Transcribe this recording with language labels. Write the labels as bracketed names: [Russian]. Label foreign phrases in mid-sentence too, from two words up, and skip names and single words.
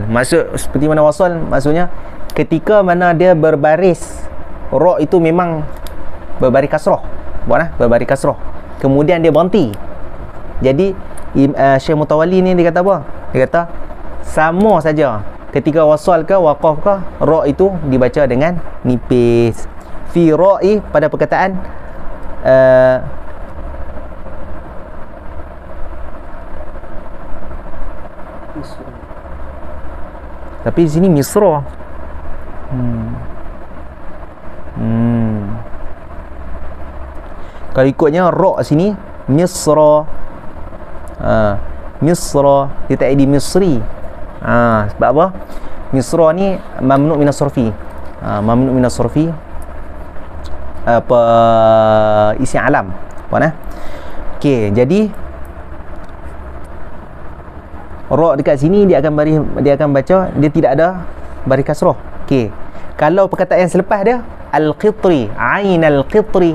[Malay] Seperti mana wasal, maksudnya ketika mana dia berbaris, ra itu memang berbaris kasrah, buat berbaris kasrah. Kemudian dia berhenti. Jadi Syekh Mutawalli ni dia kata apa? Dia kata sama saja ketika wasal ke waqaf ke, ra itu dibaca dengan nipis. [Arabic] في راء [Malay] pada perkataan tapi di sini Misra. Kalau ikutnya ra sini Misra. Misra dia tak ada Misri. Sebab apa? Misra ni [Arabic] ممنوع من الصرف. ممنوع من الصرف [Malay] apa [Arabic] اسم علم. [Malay] Puan okey, jadi ra dekat sini dia akan baca, dia tidak ada baris kasrah. Okey. Kalau perkataan yang selepas dia al-qitri, [Arabic] عين القطر.